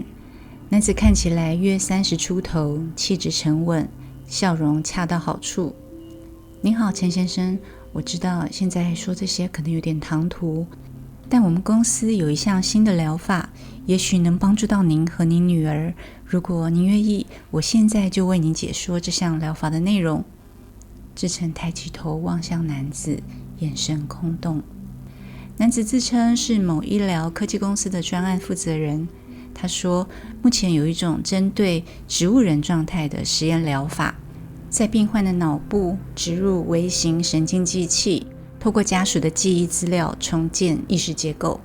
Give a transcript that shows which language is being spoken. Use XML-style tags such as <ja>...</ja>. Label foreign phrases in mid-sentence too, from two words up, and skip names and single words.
<zh>男子看起來約30出頭，氣質沉穩，笑容恰到好處。您好，陳先生，我知道現在說這些可能有點唐突，但我們公司有一項新的療法，也許能幫助到您和您女兒。如果您願意，我現在就為您解說這項療法的內容。志成抬起頭望向男子，眼神空洞。男子自稱是某醫療科技公司的專案負責人。他說，目前有一種針對植物人狀態的實驗療法，在病患的腦部植入微型神經機器，透過家屬的記憶資料重建意識結構。</zh>